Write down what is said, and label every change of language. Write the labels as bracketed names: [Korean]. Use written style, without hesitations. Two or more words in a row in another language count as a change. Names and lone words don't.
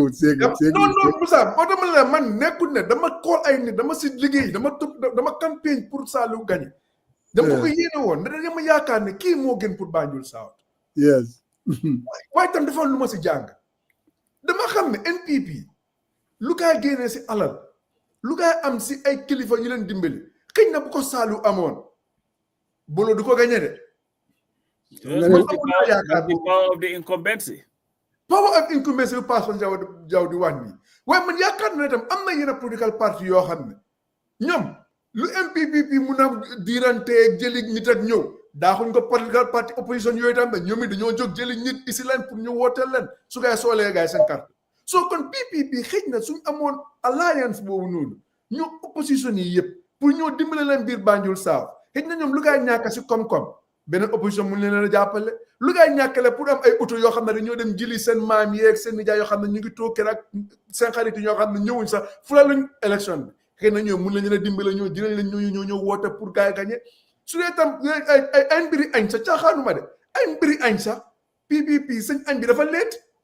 [Wolof] non Moussa moo tax ma ne man nekkul ne dama kool ay nit dama si liggéey dama [French] campagne pour Saliu gagné [Wolof] dama ko yéene woon ndax dama yaakaar ne kii moo gën pour Banjul South yes waaye tam dafa lu ma si jàng dama xam ne NPP lu gaay génnee si alal lu gaay am si ay kilifa yu leen dimbali xëy na bu ko Saliu amoon bolo du ko gagné de [English] That's the power of the incumbency. Power of incumbency [Wolof] bu [English] pass on [Wolof] jaw di wax ni waaye man yaakaar na tam am na yenn [English] political party [Wolof] yoo xam ne ñoom lu MPPP mun a diirante jëli nit ak ñëw daaxuñ ko [English] political party opposition [Wolof] yooyu tam ne ñoom it dañoo jóg jëli nit isi leen pour ñu wooteel leen su gaay soolee gaay seen carte soo kon PPP xëj na suñ amoon alliance boobu noonu ñu opposition yi yëpp pour ñoo dimbale leen biir Banjul South xëj na ñoom lu gaay ñàkk si koom-koom beneen opposition mun leen a jàppale lu gaay ñàkkale pour am ay auto yoo xam ne dañoo dem jëli seen maam yeeg seen nijaay yoo xam ne ñu ngi toog ak seen xarit ñoo xam ne ñëwuñ sax fula luñ élection bi xëy na ñoom mun nañu leen a dimbale ñoo dinañ leen ñoo woote pour gaay gagné su dee tam ay mbiri añ sax caaxaanuma de ay mbiri añ sax PPP seen añ bi dafa leet